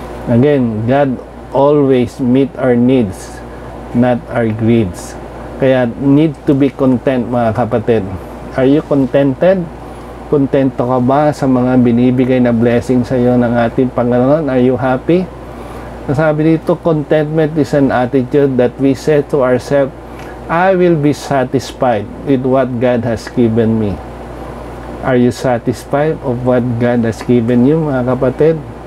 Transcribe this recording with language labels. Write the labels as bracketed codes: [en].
[en] Again, God always meet our needs, not our greeds. Kaya need to be content, [tl] mga kapatid. [en] Are you contented? [tl] Kontento ka ba sa mga binibigay na blessing sa iyo ng ating Panginoon? [en] Are you happy? [tl] Sabi dito, [en] contentment is an attitude that we say to ourselves, I will be satisfied with what God has given me. Are you satisfied of what God has given you, [tl] mga kapatid?